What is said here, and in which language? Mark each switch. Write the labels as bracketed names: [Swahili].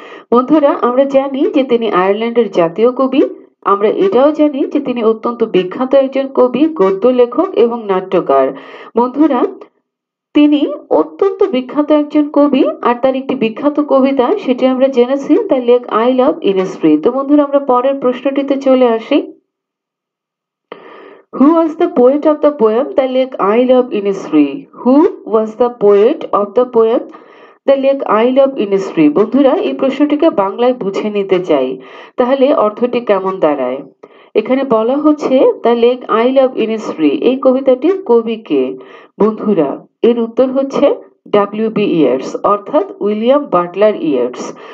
[Bangla] বন্ধুরা, আমরা জানি যে তিনি আয়ারল্যান্ডের জাতীয় কবি। আমরা এটাও জানি যে তিনি অত্যন্ত বিখ্যাত একজন কবি, গদ্য লেখক এবং নাট্যকার। বন্ধুরা, তিনি অত্যন্ত বিখ্যাত একজন কবি, আর তার একটি বিখ্যাত কবিতা, সেটি আমরা জেনেছি, দ্য লেক আইল অফ ইনিসফ্রি। তো বন্ধুরা, আমরা পরের প্রশ্নটিতে চলে আসি। [English] Who was the poet of the poem The Lake Isle of Innisfree? Who was the poet of the poem the Lake Isle of Innisfree? [Bangla] বন্ধুরা, এই প্রশ্নটিকে বাংলায় বুঝে নিতে চাই, তাহলে অর্থটি কেমন দাঁড়ায়। এখানে বলা হচ্ছে দ্য লেক আইল অফ ইনিসফ্রি, এই কবিতাটির কবি কে? বন্ধুরা, এর উত্তর হচ্ছে ডব্লিউ.বি. ইয়েটস, অর্থাৎ উইলিয়াম বাটলার ইয়েটস।